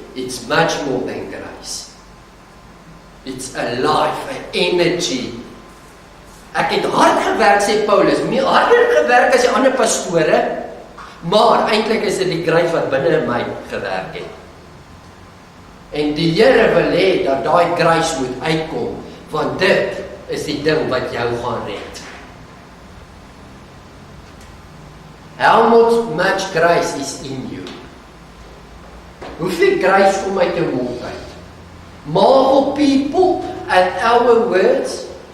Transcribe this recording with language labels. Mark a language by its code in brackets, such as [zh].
[en] It's much more than grace. It's a life, an energy. [af] Ek het hard gewerk, sê Paulus, meer harder gewerk as die ander pastore, maar eintlik is dit die grace wat binne in my gewerk het. En die Here wil hê dat daai grace moet uitkom, want dit is die ding wat jou gaan red. [en] How much grace is in you? [af] Hoeveel grace kom uit jou mond uit? [en] Marvel people at our words.